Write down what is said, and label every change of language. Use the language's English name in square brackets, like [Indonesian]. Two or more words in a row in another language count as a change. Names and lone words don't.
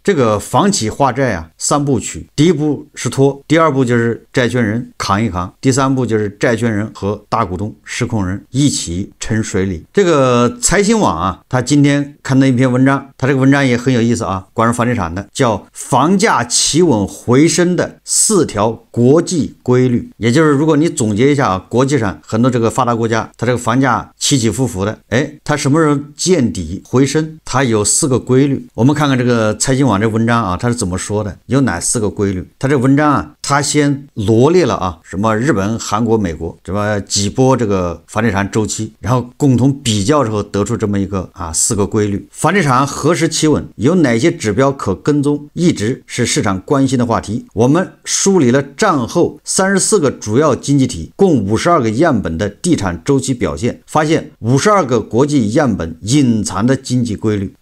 [Chinese] 這個房企化債3部曲，第一步是拖，第二步就是債權人扛一扛，第三步就是債權人和大股東、實控人一起沉水裡。這個財新網他今天看到一篇文章，他這個文章也很有意思關於房地產的，叫房價企穩回升的4條國際規律。也就是如果你總結一下國際上很多這個發達國家，它這個房價起起伏伏的，它什麼時候見底回升，它有4個規律。我們看看這個財新網這文章它是怎麼說的，有哪4個規律。它這文章它先羅列了什麼日本、韓國、美國什麼幾波這個房地產周期，然後共同比較之後得出這麼一個4個規律。房地產何時企穩，有哪些指標可跟蹤，一直是市場關心的話題。我們梳理了戰後34個主要經濟體共52個樣本的地產周期表現，發現52個國際樣本隱藏的經濟規律。